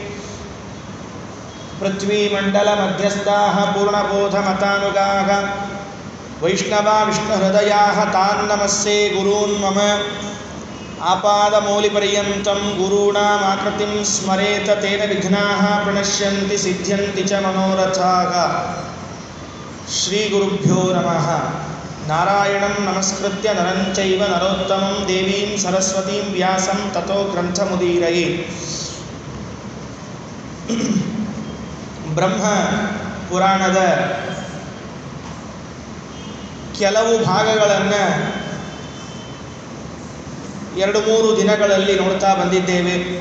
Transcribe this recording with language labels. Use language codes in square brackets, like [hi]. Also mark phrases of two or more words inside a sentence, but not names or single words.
[sa] ಪೃಥ್ವೀಮಂಡಲಮಧ್ಯಸ್ಥಾಃ ಪೂರ್ಣಬೋಧಮತಾನುಗಾಃ ವೈಷ್ಣವಾ ವಿಷ್ಣುಹೃದಯಾಃ ತಾನ್ ನಮಸ್ಸೇ ಗುರೂನ್ ಮಮ ಆಪಾದಮೌಲಿಪರ್ಯಂತಂ ಗುರುಣಾಮಾಕೃತಿಂ ಸ್ಮರೇತ ತೇನ ವಿಘ್ನಾಃ ಪ್ರಣಶ್ಯಂತಿ ಸಿದ್ಧ್ಯಂತಿ ಚ ಮನೋರಥಾಃ ಶ್ರೀಗುರುಭ್ಯೋ ನಮಃ. ನಾರಾಯಣಂ ನಮಸ್ಕೃತ್ಯ ನರಂ ಚೈವ ನರೋತ್ತಮಂ ದೇವೀಂ ಸರಸ್ವತೀಂ ವ್ಯಾಸಂ ತತೋ ಗ್ರಂಥಮುದೀರಯೇ. [kn] ಬ್ರಹ್ಮ ಪುರಾಣದ ಕೆಲವು ಭಾಗಗಳನ್ನು 2-3 ದಿನಗಳಲ್ಲಿ ನೋಡ್ತಾ ಬಂದಿದ್ದೇವೆ.